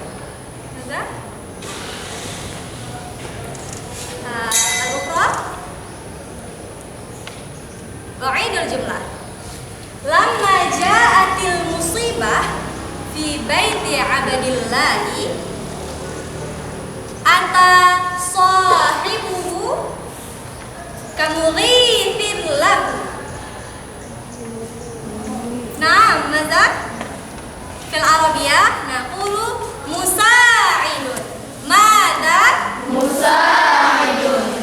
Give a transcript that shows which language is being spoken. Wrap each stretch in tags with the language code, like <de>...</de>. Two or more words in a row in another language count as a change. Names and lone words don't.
<ar>Nah, الأخرى أعيد الجملة. لما جاءت المصيبة في بيت عبد الله أتى صاحبه كمغيث له. Naam, ماذا؟ في العربية نقول مساعد. ماذا؟ Musa'idun.</ar>